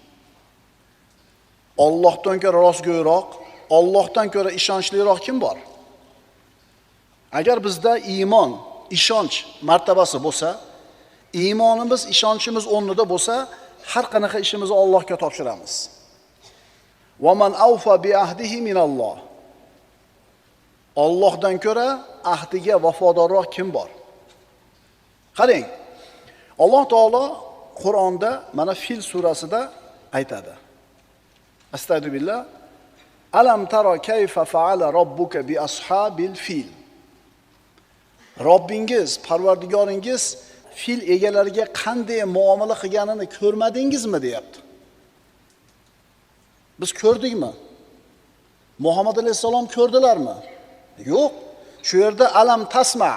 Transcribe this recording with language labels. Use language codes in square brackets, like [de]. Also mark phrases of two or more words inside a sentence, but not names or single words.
[uz] Allohdan ko'ra rostgo'yroq, Allohdan ko'ra ishonchliroq kim bor? Agar bizda iymon, ishonch martabasi bo'lsa, iymonimiz, ishonchimiz o'rnida bo'lsa, har qanaqa ishimizni Allohga topshiramiz. [ar] ومن أوفى بعهده من الله. [uz] Allohdan ko'ra ahdiga vafodorroq kim bor? Qarang. Alloh taolo Qur'onda mana Fil surasida aytadi. Astagfirullah. [ar] ألم تر كيف فعل ربك بأصحاب الفيل. [uz] Robbingiz, Parvardigoringiz fil egalariga qanday muomala qilganini ko'rmadingizmi deyapti. Biz ko'rdikmi? Muhammad alayhisalom ko'rdilarmi? Yo'q. Shu yerda [ar] ألم تسمع.